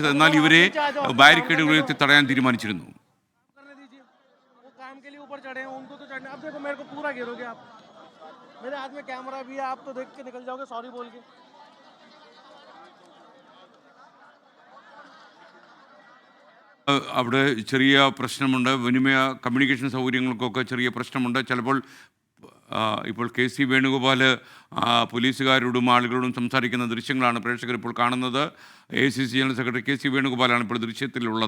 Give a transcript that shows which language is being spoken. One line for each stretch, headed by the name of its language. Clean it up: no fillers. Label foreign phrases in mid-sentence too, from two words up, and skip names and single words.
Malayalam: എന്നാൽ ഇവരെ ബാരിക്കേഡ് ഉയർത്തി തടയാൻ തീരുമാനിച്ചിരുന്നു.
Hindi: मेरे हाथ में कैमरा भी है, आप तो देख के निकल जाओगे सॉरी बोल के।
Malayalam: അവിടെ ചെറിയ പ്രശ്നമുണ്ട്. കമ്മ്യൂണിക്കേഷൻ സൗകര്യങ്ങൾക്കൊക്കെ ചെറിയ പ്രശ്നമുണ്ട്. ചിലപ്പോൾ ഇപ്പോൾ കെ സി വേണുഗോപാൽ പോലീസുകാരോടും ആളുകളോടും സംസാരിക്കുന്ന ദൃശ്യങ്ങളാണ് പ്രേക്ഷകർ ഇപ്പോൾ കാണുന്നത്. AICC ജനറൽ സെക്രട്ടറി കെ സി വേണുഗോപാലാണ് ഇപ്പോൾ ദൃശ്യത്തിലുള്ളത്.